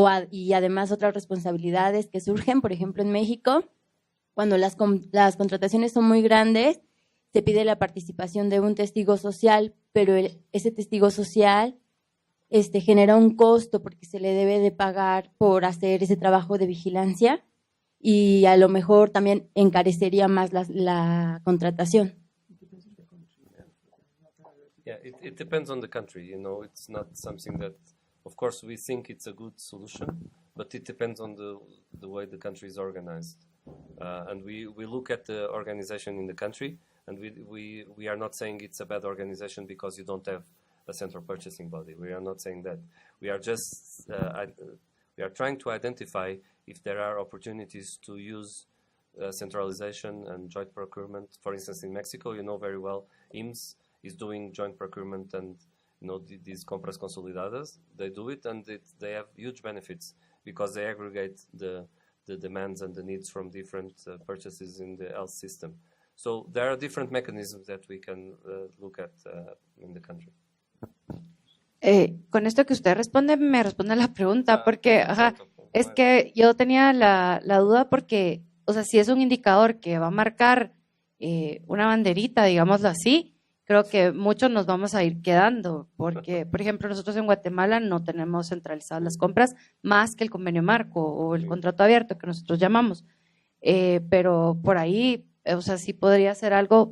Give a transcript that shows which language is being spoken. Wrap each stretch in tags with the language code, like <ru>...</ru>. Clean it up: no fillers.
<es>Y además otras responsabilidades que surgen, por ejemplo, en México, cuando las contrataciones son muy grandes, se pide la participación de un testigo social, pero ese testigo social genera un costo porque se le debe de pagar por hacer ese trabajo de vigilancia y a lo mejor también encarecería más la contratación.</es> <en>Yeah, it depends on the country, you know, it's not something that, of course, we think it's a good solution, but it depends on the way the country is organized. And we look at the organization in the country, and we are not saying it's a bad organization because you don't have a central purchasing body. We are not saying that. We are just we are trying to identify if there are opportunities to use centralization and joint procurement. For instance, in Mexico, you know very well, IMSS is doing joint procurement and, you know, these compras consolidadas. They do it, and they have huge benefits because they aggregate the demands and the needs from different purchases in the health system. So there are different mechanisms that we can look at in the country.</en> <es>Con esto que usted responde, me responde a la pregunta, porque es que yo tenía la duda porque, o sea, si es un indicador que va a marcar una banderita, digámoslo así, creo que muchos nos vamos a ir quedando, porque, por ejemplo, nosotros en Guatemala no tenemos centralizadas las compras más que el convenio marco o el contrato abierto que nosotros llamamos, pero por ahí, o sea, sí podría ser algo.</es>